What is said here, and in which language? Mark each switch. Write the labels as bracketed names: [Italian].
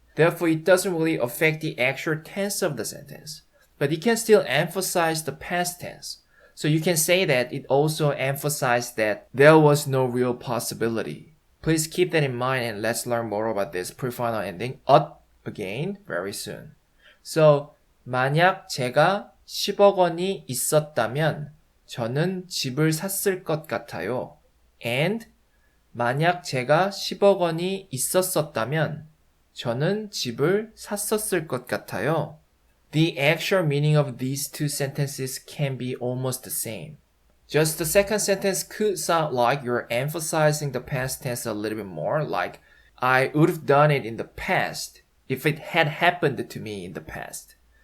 [English] Therefore, it doesn't really affect the actual tense of the sentence, but it can still emphasize the past tense. So you can say that it also emphasized that there was no real possibility. Please keep that in mind and let's learn more about this pre-final ending ot again very soon. [Korean] So, 만약 제가 10억 원이 있었다면 저는 집을 샀을 것 같아요. And 만약 제가 10억 원이 있었었다면 저는 집을 샀었을 것 같아요. [English] The actual meaning of these two sentences can be almost the same. Just the second sentence could sound like you're emphasizing the past tense a little bit more, like I would have done it in the past if it had happened to me in the past.